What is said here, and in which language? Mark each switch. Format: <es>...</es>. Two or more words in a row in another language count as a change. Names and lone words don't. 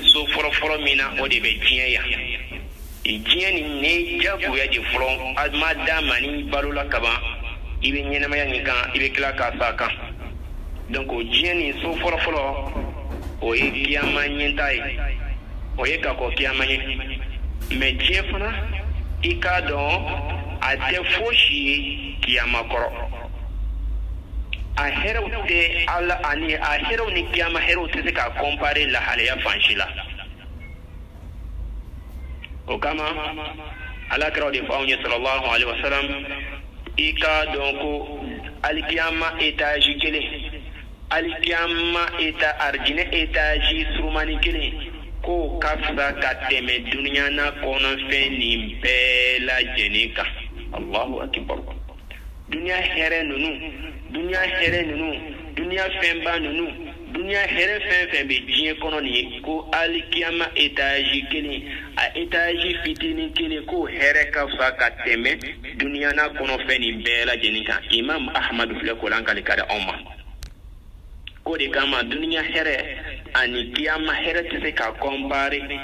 <bm>so fɔlɔ min na o de bɛ diɲɛ yan diɲɛ nin ne jagoya de fɔlɔ a ma d'a ma ni balola kaban i bɛ ɲɛnamaya nin kan i bɛ tila k'a sa kan donc o diɲɛ nin so fɔlɔ o ye kiyama ɲɛta ye o ye ka kɔ kiyama ɲɛ mais diɲɛ fana i k'a dɔn a tɛ fosi ye kiyama kɔrɔ a hɛrɛw tɛ ala ani a hɛrɛw ni kiyama hɛrɛw tɛ se ka comparer lahalaya fan si la o kama alakiraw de fɔ anw ye</bm> <ar>صلى الله عليه وسلم</ar> <bm>i k'a dɔn ko alikiyama étage kelen alikiyama arijinɛ étage surumani kelen ko ka fisa ka tɛmɛ duniya na kɔnɔfɛn nin bɛɛ lajɛlen kan</bm> <ar>الله أكبر</ar> <bm>duniya hɛrɛ ninnu duniya fɛnba ninnu duniya hɛrɛ fɛn fɛn bɛ diɲɛ kɔnɔ nin ye ko alikiyama étage kelen a étage fitinin kelen ko hɛrɛ ka fisa ka tɛmɛ duniya na kɔnɔfɛn nin bɛɛ lajɛlen kan Imam Ahmadu filɛ ko lan kali ka di anw ma o de kama duniya hɛrɛ ani kiyama hɛrɛ tɛ se ka comparer</bm>